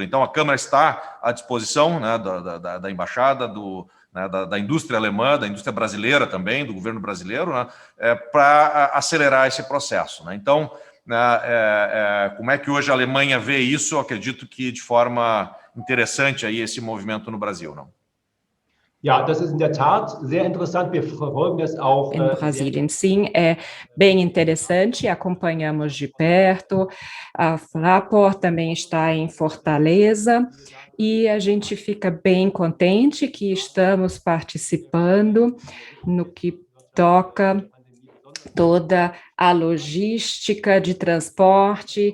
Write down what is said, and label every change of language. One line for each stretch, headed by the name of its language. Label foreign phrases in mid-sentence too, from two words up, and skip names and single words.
Portuguese: Então, a Câmara está à disposição, né, da Embaixada, né, da indústria alemã, da indústria brasileira também, do governo brasileiro, né, para acelerar esse processo, né? Então, como é que hoje a Alemanha vê isso? Eu acredito que de forma interessante aí esse movimento no Brasil, não?
German: Ja, das ist in der Tat sehr interessant. Wir verfolgen das auch.
Portuguese: Em Brasília, sim, é bem interessante, acompanhamos de perto. A Fraport também está em Fortaleza e a gente fica bem contente que estamos participando no que toca toda a logística de transporte.